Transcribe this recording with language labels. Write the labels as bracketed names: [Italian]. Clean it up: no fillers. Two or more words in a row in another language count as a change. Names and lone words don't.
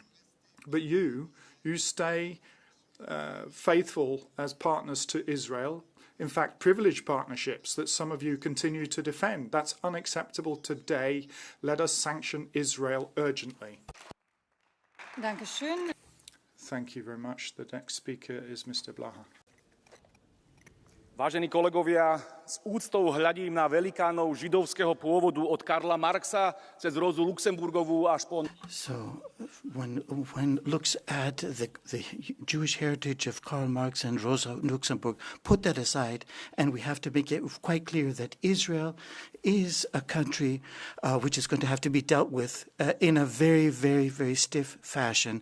[English] But you stay faithful as partners to Israel. In fact, privileged partnerships that some of you continue to defend. That's unacceptable today. Let us sanction Israel urgently. [German] Dankeschön. [English] Thank you very much. The next speaker is Mr. Blaha. [Slovak] Vážení kolegovia, s úctou hľadím na velikánov židovského pôvodu od Karla Marxa cez Rozu Luxemburgovú až po... [English] So one looks at the Jewish heritage of Karl Marx and Rosa Luxemburg, put that aside, and we have to make it quite clear that Israel is a country which is going to have to be dealt with in a very, very, very stiff fashion.